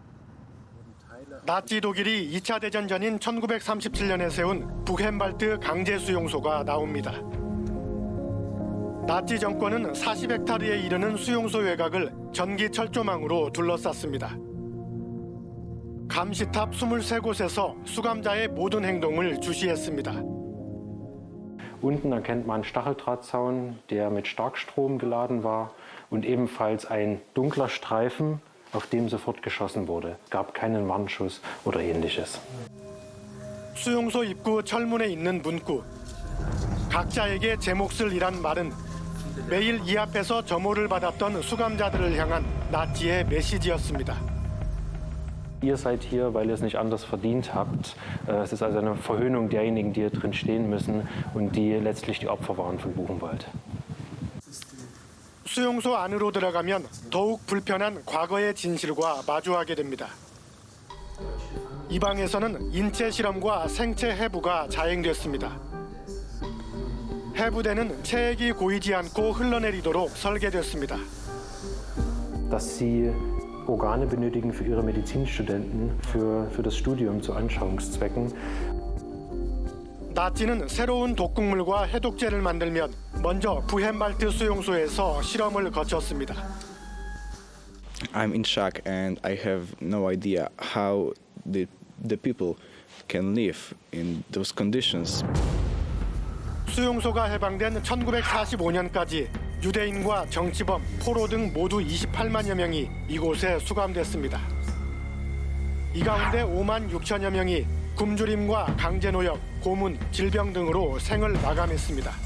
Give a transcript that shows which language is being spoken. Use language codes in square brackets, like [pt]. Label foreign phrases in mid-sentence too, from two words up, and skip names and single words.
[ko] 나치 독일이 2차 대전 전인 1937년에 세운 부헨발트 강제 수용소가 나옵니다. 나치 정권은 40헥타르에 이르는 수용소 외곽을 전기 철조망으로 둘러쌌습니다. 감시탑 23곳에서 수감자의 모든 행동을 주시했습니다. [de] Unten erkennt man Stacheldrahtzaun, der mit Starkstrom geladen war, und ebenfalls ein dunkler Streifen, auf dem sofort geschossen wurde. Es gab keinen Warnschuss oder ähnliches. [ko] 수용소 입구 철문에 있는 문구. 각자에게 제 몫을 이란 말은 매일 이 앞에서 점호를 받았던 수감자들을 향한 나치의 메시지였습니다. [de] Ihr seid hier, weil ihr es nicht anders verdient habt. Es ist also eine Verhöhnung derjenigen, die hier drin stehen müssen und die letztlich die Opfer waren von Buchenwald. [ko] 수용소 안으로 들어가면 더욱 불편한 과거의 진실과 마주하게 됩니다. 이 방에서는 인체 실험과 생체 해부가 자행됐습니다. 해부대는 체액이 고이지 않고 흘러내리도록 설계됐습니다. [de] Dass sie Organe benötigen für ihre Medizinstudenten, für das Studium zu Anschauungszwecken. [ko] 나치는 새로운 독극물과 해독제를 만들면 먼저 부헨발트 수용소에서 실험을 거쳤습니다. [en] I'm in shock and I have no idea how the people can live in those conditions. [ko] 수용소가 해방된 1945년까지 유대인과 정치범, 포로 등 모두 28만여 명이 이곳에 수감됐습니다. 이 가운데 5만 6천여 명이 굶주림과 강제노역, 고문, 질병 등으로 생을 마감했습니다.